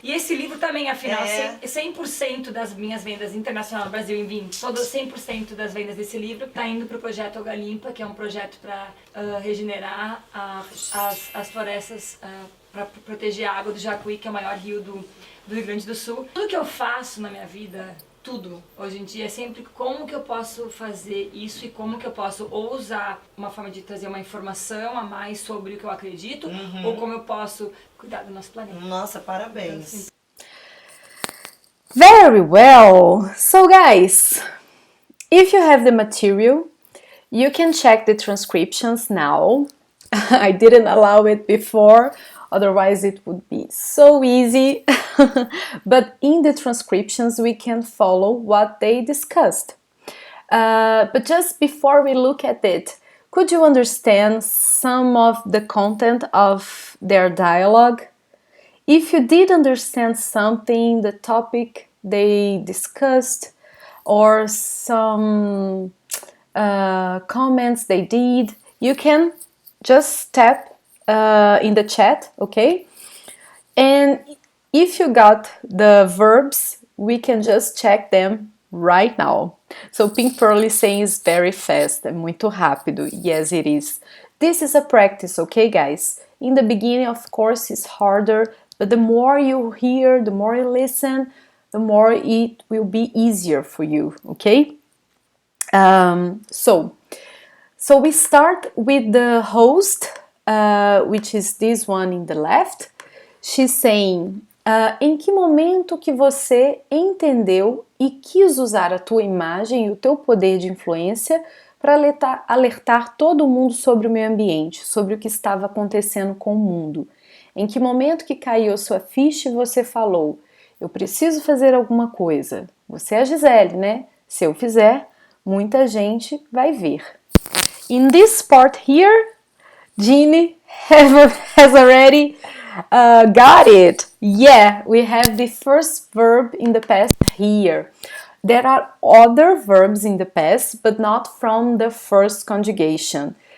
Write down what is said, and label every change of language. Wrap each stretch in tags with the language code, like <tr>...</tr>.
<pt>E esse livro também, afinal, 100% das minhas vendas internacional no Brasil em vinho, todo 100% das vendas desse livro tá indo pro projeto Água Limpa, que é um projeto para regenerar as florestas, para proteger a água do Jacuí, que é o maior rio do Rio Grande do Sul. Tudo que eu faço na minha vida, tudo, hoje em dia, é sempre como que eu posso fazer isso e como que eu posso ou usar uma forma de trazer uma informação a mais sobre o que eu acredito, ou como eu posso cuidar do nosso planeta. Nossa, parabéns.</pt> <en>Very well. So guys, if you have the material, you can check the transcriptions now. I didn't allow it before, otherwise it would be so easy. But in the transcriptions we can follow what they discussed. But just before we look at it, could you understand some of the content of their dialogue? If you did understand something, the topic they discussed, or some comments they did, you can just tap in the chat, okay? And if you got the verbs, we can just check them right now. So Pink Pearl is saying is very fast,</en> <pt>é muito rápido.</pt> <en>Yes, it is. This is a practice, okay, guys? In the beginning, of course, it's harder, but the more you hear, the more you listen, the more it will be easier for you, okay? So we start with the host, which is this one in the left. She's saying,</en> <pt>em que momento que você entendeu e quis usar a tua imagem e o teu poder de influência para alertar todo mundo sobre o meio ambiente, sobre o que estava acontecendo com o mundo? Em que momento que caiu a sua ficha e você falou, eu preciso fazer alguma coisa? Você é a Gisele, né? Se eu fizer, muita gente vai ver.</pt> <en>In this part here, Jeannie has already got it. Yeah, we have the first verb in the past here. There are other verbs in the past, but not from the first conjugation.</en>